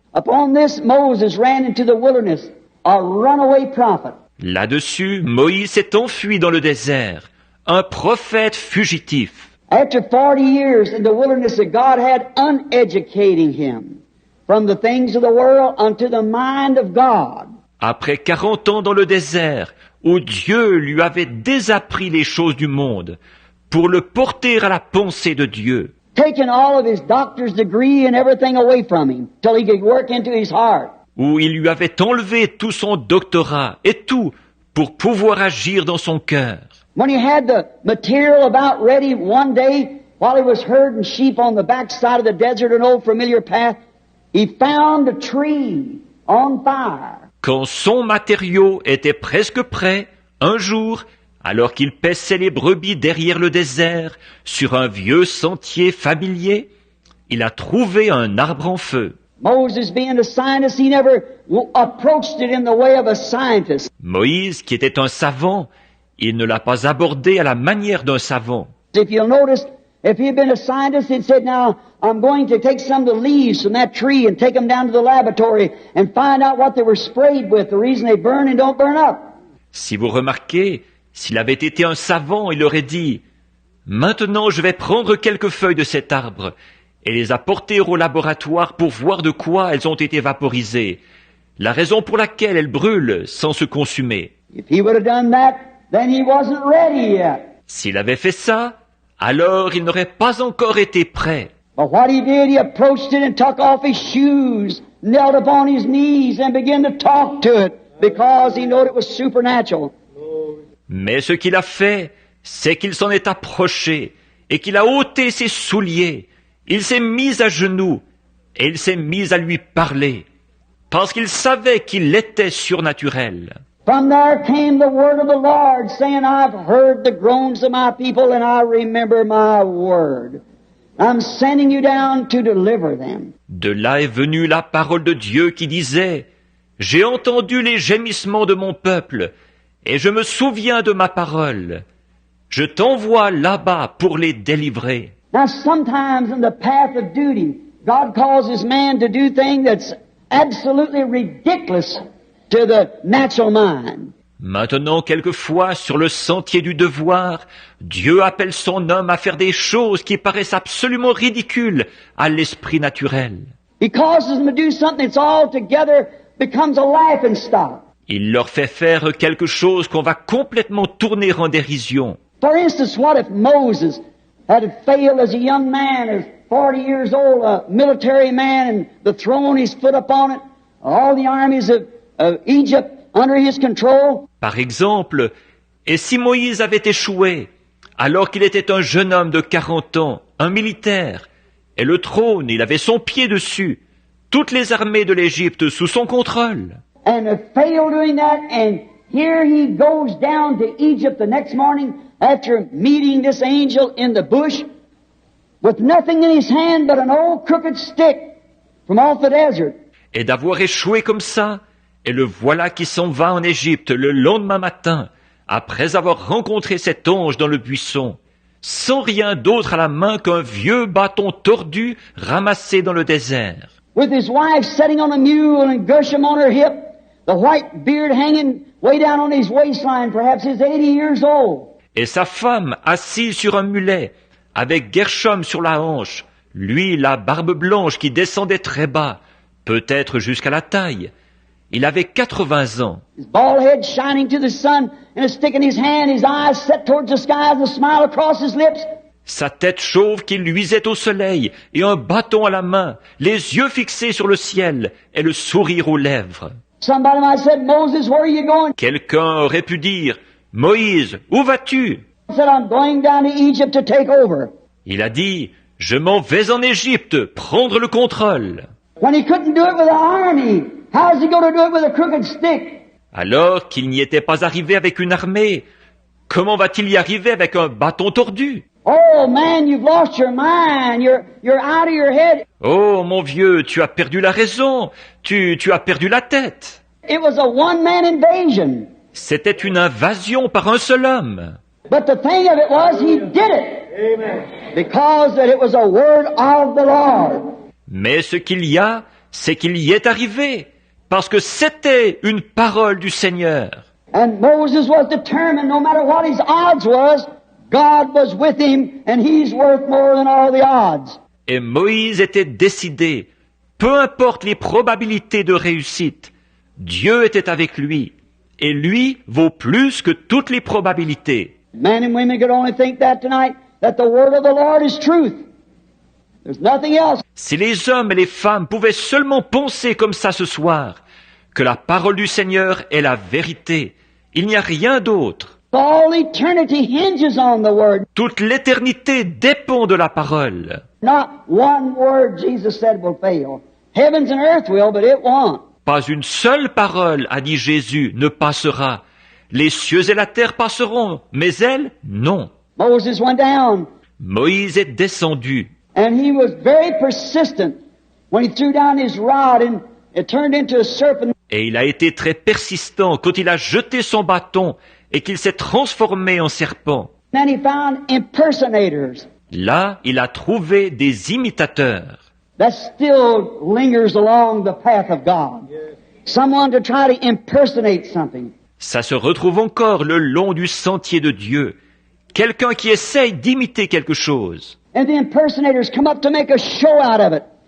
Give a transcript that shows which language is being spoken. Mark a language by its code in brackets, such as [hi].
[en] Upon this, Moses ran into the wilderness, a runaway prophet. [fr] Là-dessus, Moïse s'est enfui dans le désert, un prophète fugitif. [en] After 40 years in the wilderness that God had uneducating him from the things of the world unto the mind of God. [fr] Après 40 ans dans le désert, où Dieu lui avait désappris les choses du monde, pour le porter à la pensée de Dieu. [en] Taking all of his doctor's degree and everything away from him till he could work into his heart. [fr] Où il lui avait enlevé tout son doctorat et tout pour pouvoir agir dans son cœur. [en] When he had the material about ready one day, while he was herding sheep on the backside of the desert, an old familiar path, he found a tree on fire. [fr] Quand son matériau était presque prêt, un jour, alors qu'il paissait les brebis derrière le désert, sur un vieux sentier familier, il a trouvé un arbre en feu. [en] Moses, being a scientist, he never approached it in the way of a scientist. [fr] Moïse, qui était un savant, il ne l'a pas abordé à la manière d'un savant. [en] If you'll notice, if he had been a scientist, he'd said, now, I'm going to take some of the leaves from that tree and take them down to the laboratory and find out what they were sprayed with, the reason they burn and don't burn up. [fr] Si vous remarquez, S'il avait été un savant, il aurait dit « Maintenant je vais prendre quelques feuilles de cet arbre et les apporter au laboratoire pour voir de quoi elles ont été vaporisées, la raison pour laquelle elles brûlent sans se consumer. » [en] If he would have done that, then he wasn't ready yet. [fr] S'il avait fait ça, alors il n'aurait pas encore été prêt. [en] But what he did, he approached it and took off his shoes, knelt upon his knees and began to talk to it because he knew it was supernatural. [fr] Mais ce qu'il a fait, c'est qu'il s'en est approché et qu'il a ôté ses souliers. Il s'est mis à genoux et il s'est mis à lui parler parce qu'il savait qu'il était surnaturel. [en] From there came the word of the Lord, saying, I've heard the groans of my people and I remember my word. I'm sending you down to deliver them. [fr] De là est venue la parole de Dieu qui disait « J'ai entendu les gémissements de mon peuple et je me souviens de ma parole. Je t'envoie là-bas pour les délivrer. » [en] Now sometimes in the path of duty, God causes man to do things that's absolutely ridiculous to the natural mind. [fr] Maintenant, quelquefois, sur le sentier du devoir, Dieu appelle son homme à faire des choses qui paraissent absolument ridicules à l'esprit naturel. [en] He causes them to do something that's altogether becomes a laughing stock. [fr] Il leur fait faire quelque chose qu'on va complètement tourner en dérision. [en] For instance, what if Moses had failed as a young man, as 40 years old, a military man, and the throne his foot upon it, all the armies of Egypt under his control? [fr] Par exemple, et si Moïse avait échoué, alors qu'il était un jeune homme de 40 ans, un militaire, et le trône, il avait son pied dessus, toutes les armées de l'Égypte sous son contrôle. [en] And failed doing that, and here he goes down to Egypt the next morning after meeting this angel in the bush with nothing in his hand but an old crooked stick from off the desert. [fr] Et d'avoir échoué comme ça, et le voilà qui s'en va en Égypte le lendemain matin, après avoir rencontré cet ange dans le buisson, sans rien d'autre à la main qu'un vieux bâton tordu ramassé dans le désert. [en] With his wife sitting on a mule and Gershom on her hip, the white beard hanging way down on his waistline, perhaps he's 80 years old. [fr] Et sa femme assise sur un mulet, avec Gershom sur la hanche, lui la barbe blanche qui descendait très bas, peut-être jusqu'à la taille. Il avait 80 ans. [en] His bald head shining to the sun and a stick in his hand, his eyes set towards the sky with a smile across his lips. [fr] Sa tête chauve qui luisait au soleil et un bâton à la main, les yeux fixés sur le ciel et le sourire aux lèvres. [en] Somebody might have said, Moses, where are you going? [fr] Quelqu'un aurait pu dire, « Moïse, où vas-tu » [en] He said, I'm going down to Egypt to take over. [fr] Il a dit, « Je m'en vais en Égypte prendre le contrôle. » [en] When he couldn't do it with an army, how's he going to do it with a crooked stick? [fr] Alors qu'il n'y était pas arrivé avec une armée, comment va-t-il y arriver avec un bâton tordu? [en] Oh man, you've lost your mind. You're out of your head. [fr] Oh mon vieux, tu as perdu la raison, tu as perdu la tête. [en] It was a one-man invasion. [fr] C'était une invasion par un seul homme. [en] But the thing of it was, he did it. Amen. Because that it was a word of the Lord. [fr] Mais ce qu'il y a, c'est qu'il y est arrivé, parce que c'était une parole du Seigneur. [en] And Moses was determined, no matter what his odds was, God was with him, and he's worth more than all the odds. [fr] Et Moïse était décidé, peu importe les probabilités de réussite, Dieu était avec lui, et lui vaut plus que toutes les probabilités. [en] Men and women could only think that tonight, that the word of the Lord is truth. There's nothing else. [fr] Si les hommes et les femmes pouvaient seulement penser comme ça ce soir, que la parole du Seigneur est la vérité, il n'y a rien d'autre. [en] All eternity hinges on the word. [fr] Toute l'éternité dépend de la parole. [en] Not one word, Jesus said, will fail. Heavens and earth will, but it won't. [fr] Pas une seule parole, a dit Jésus, ne passera. Les cieux et la terre passeront, mais elle, non. [en] Moses went down, [fr] Moïse est descendu. [en] and he was very persistent when he threw down his rod and it turned into a serpent. [fr] Et il a été très persistant quand il a jeté son bâton et qu'il s'est transformé en serpent. [en] Then he found impersonators. [fr] Là, il a trouvé des imitateurs. [en] That still lingers along the path of God. Someone to try to impersonate something. [fr] Ça se retrouve encore le long du sentier de Dieu. Quelqu'un qui essaye d'imiter quelque chose. [en] And the impersonators come up to make a show out of it.